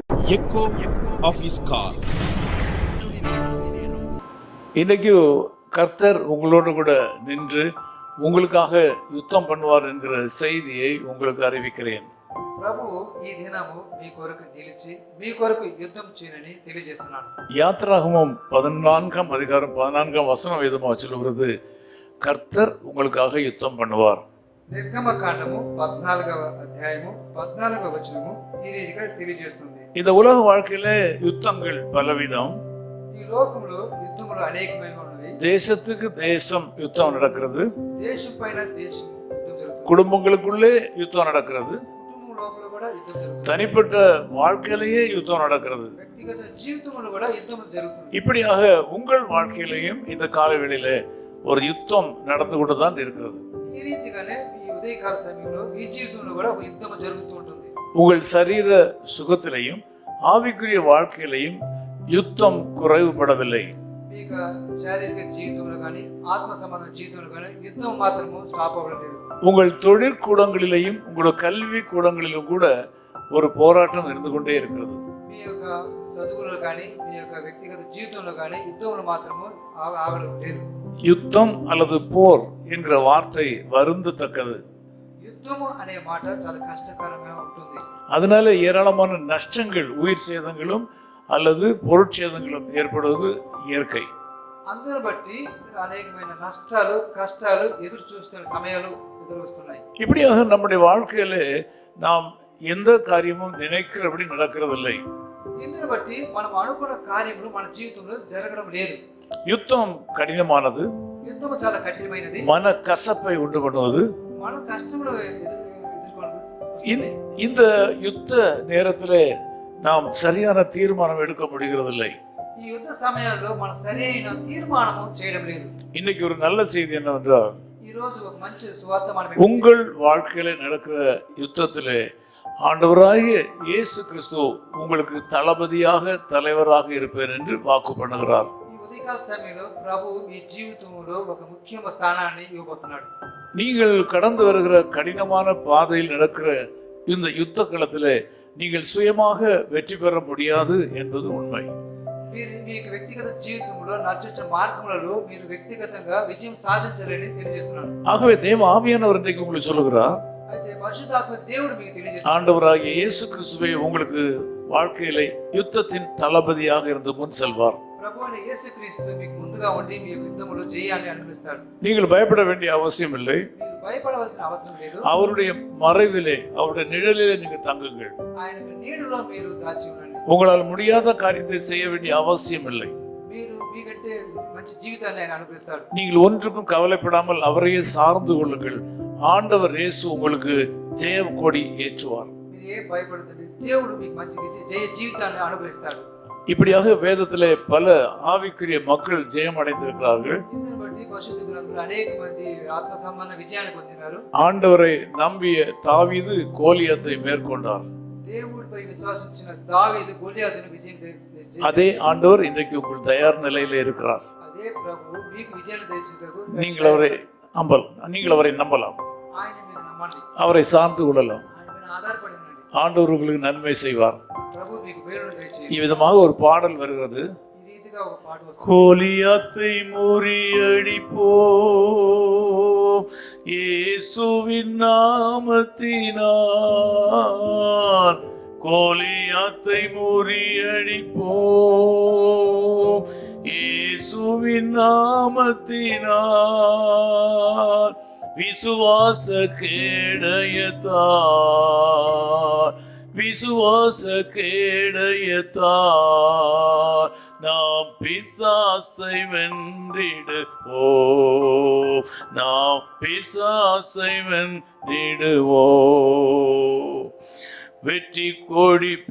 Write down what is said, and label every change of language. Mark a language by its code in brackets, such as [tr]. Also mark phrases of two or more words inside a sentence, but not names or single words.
[en] echo of his call. [ta] இன்னைக்கு கர்த்தர் உங்களோடு கூட நின்று உங்களுக்காக யுத்தம் பண்ணுவார் என்கிற செய்தியை உங்களுக்கு அறிவிக்கிறேன். [te] ప్రభువు ఈ దినము మీ కొరకు నిలిచి మీ కొరకు యుద్ధం చేయనని తెలియజేస్తున్నాను. [ta] யாத்திராகமம் 14ஆம் அதிகாரம் 14ஆம் வசனம் வேதமாக சொல்லுகிறது, கர்த்தர் உங்களுக்காக யுத்தம் பண்ணுவார். [te] నిర్గమకాండము 14వ అధ్యాయము 14వ వచనము ఈ రీతిగా తెలియజేస్తుంది. [ta] இந்த உலக வாழ்க்கையில யுத்தங்கள் பலவிதம். [te] ఈ లోకంలో యుద్ధములు అనేకమైనవి ఉన్నవి. [ta] தேசத்துக்கு தேசம் யுத்தம் நடக்கிறது, [te] దేశం పైన దేశం యుద్ధం జరుగుతుంది. [ta] குடும்பங்களுக்குள்ளே யுத்தம் நடக்கிறது, [te] కుటుంబం లోపల కూడా యుద్ధం జరుగుతుంది. [ta] தனிப்பட்ட வாழ்க்கையிலேயே யுத்தம் நடக்கிறது. [te] వ్యక్తిగత జీవితంలో కూడా యుద్ధం జరుగుతుంది. [ta] இப்படியாக உங்கள் வாழ்க்கையிலையும் இந்த காலவெளியில ஒரு யுத்தம் நடந்து கொண்டுதான் இருக்கிறது. [te] ఈ రీతిగానే ఈ ఉదయకాల సమయంలో మీ జీవితంలో కూడా ఒక యుద్ధం జరుగుతూ ఉంటుంది. [ta] உங்கள் சரீர சுகத்திலையும் ஆவிக்குரிய வாழ்க்கையிலையும் யுத்தம் குறைவுபடவில்லை. [te] మీ శారీరక జీవితంలో కానీ ఆత్మ సంబంధ జీవితంలో కానీ యుద్ధం మాత్రము స్టాప్ అవ్వడం లేదు. [ta] உங்கள் தொழிற்கூடங்களிலேயும் உங்களோட கல்வி கூடங்களிலும் கூட ஒரு போராட்டம் இருந்து கொண்டே இருக்கிறது. [te] మీ యొక్క చదువులో కానీ మీ యొక్క వ్యక్తిగత జీవితంలో కానీ యుద్ధంలో మాత్రము ఆగడం లేదు. [ta] யுத்தம் அல்லது போர் என்கிற வார்த்தை வருந்தத்தக்கது. [te] యుద్ధము అనే మాట చాలా కష్టకరంగా ఉంటుంది. [ta] அதனால ஏராளமான நஷ்டங்கள், உயிர் சேதங்களும் அல்லது பொருட்சேதங்களும் ஏற்படுவது இயற்கை. [te] అందును బట్టి అనేకమైన నష్టాలు కష్టాలు ఎదురు చూస్తున్న సమయాలు ఎదురు వస్తున్నాయి. [ta] இப்படியாக நம்முடைய வாழ்க்கையில நாம் எந்த காரியமும் நினைக்கிறபடி நடக்கிறதில்லை. [te] ఇందును బట్టి మనం అనుకున్న కార్యములు మన జీవితంలో జరగడం లేదు. [ta] யுத்தம் கடினமானது, [te] యుద్ధము చాలా కఠినమైనది, [ta] மன கசப்பை உண்டு பண்ணுவது. [te] మన కష్టములు ఎదుర్కొంటూ [ta] இந்த யுத்த நேரத்திலே நாம் சரியான தீர்மானம் எடுக்க முடிகிறதில்லை. [te] ఈ యుద్ధ సమయాల్లో మన సరైన తీర్మానము చేయడం లేదు. [ta] இன்னைக்கு ஒரு நல்ல செய்தி என்னவென்றால், [te] ఈ రోజు ఒక మంచి సువార్తమానం [ta] உங்கள் வாழ்க்கையில நடக்கிற யுத்தத்திலே ஆண்டவராகிய இயேசு கிறிஸ்து உங்களுக்கு தளபதியாக தலைவராக இருப்பேன் என்று வாக்கு பண்ணுகிறார். [te] ఈ ఉదయకాల సమయంలో ప్రభు మీ జీవితంలో ఒక ముఖ్యమైన స్థానాన్ని ఇవ్వబోతున్నాడు. [ta] நீங்கள் கடந்து வருகிற கடினமான பாதையில் நடக்கிற இந்த யுத்த களத்திலே நீங்கள் சுயமாக வெற்றி பெற முடியாது என்பது உண்மை. [te] మీకు వ్యక్తిగత జీవితంలో నచ్చే మార్గములలో మీరు వ్యక్తిగతంగా విజయం సాధించాలని తెలియజేస్తున్నాను. [ta] ஆகவே தேவ ஆவியானவர் இன்றைக்கு உங்களுக்கு சொல்லுகிறார், [te] అయితే పరిశుద్ధాత్మ దేవుడు మీకు తెలియజేస్తున్నాడు, [ta] ஆண்டவராகிய இயேசு கிறிஸ்துவே உங்களுக்கு வாழ்க்கையிலே யுத்தத்தின் தளபதியாக இருந்து முன் செல்வார். [te] ప్రభువైన యేసుక్రీస్తు మీకు ముందుగా ఉండి మీ యుద్ధములో జయాన్ని అనుగ్రహిస్తాడు. [ta] நீங்கள் பயப்பட வேண்டிய அவசியம் இல்லை. [te] మీరు భయపడవలసిన అవసరం లేదు. [ta] அவருடைய மறைவிலே, அவருடைய நிழலிலே நீங்க தங்குங்கள். [te] ఆయన నీడలో మీరు దాచి ఉండండి. [ta] உங்களால் முடியாத காரியத்தை செய்ய வேண்டிய அவசியம் இல்லை. [te] మీరు మీకంటే మంచి జీవితాన్ని ఆయన అనుగ్రహిస్తాడు. [ta] நீங்கள் ஒன்றுக்கும் கவலைப்படாமல் அவரையே சார்ந்து கொள்ளுங்கள். ஆண்டவர் இயேசு உங்களுக்கு ஜெய கொடி ஏற்றுவார். [te] మీరు ఏం భయపడదండి, దేవుడు మీకు మంచి జయ జీవితాన్ని అనుగ్రహిస్తాడు. [ta] இப்படியாக வேதத்திலே பல ஆவிக்குரிய மக்கள் ஜெயம் அடைந்திருக்கிறார்கள். [te] ఇందుని బట్టి పరిశుద్ధ గ్రంథంలో అనేక మంది ఆత్మ సంబంధ విజయాన్ని పొందినారు. [ta] ஆண்டவரை நம்பிய தாவீது கோலியாத்தை மேற்கொண்டார். [te] దేవుడిపై విశ్వాసించిన దావీదు గొలియాతును విజయం [ta] அதே ஆண்டவர் இன்றைக்கு உங்கள் தயார் நிலையிலே இருக்கிறார். [te] అదే ప్రభువు మీకు విజయాన్ని దయచేందుకు [ta] நீங்கள் அவரை நம்பலாம். [te] ఆయన మీరు నమ్మండి, [ta] அவரை சார்ந்து கொள்ளலாம். [te] ఆయన మీద ఆధారపడి ఉండండి. [ta] ஆண்டவர் உங்களுக்கு நன்மை செய்வார். [te] ప్రభువు మీకు మేలును దయచేయండి. [ta] இவ்விதமாக ஒரு பாடல் வருகிறது, [te] ఈ రీతిగా ఒక పాట వస్తుంది. [ta] கோலியாத்தை முறியடிப்போம் இயேசுவின் நாமத்தினால், கோலியாத்தை முறியடிப்போம் இயேசுவின் நாமத்தினால், விசுவாச கேடயத்தார், விசுவாச கேடயத்தார் நாம் பிசாசை வென்றிடுவோம், நாம் பிசாசை வென்றிடுவோம், வெற்றி கொடி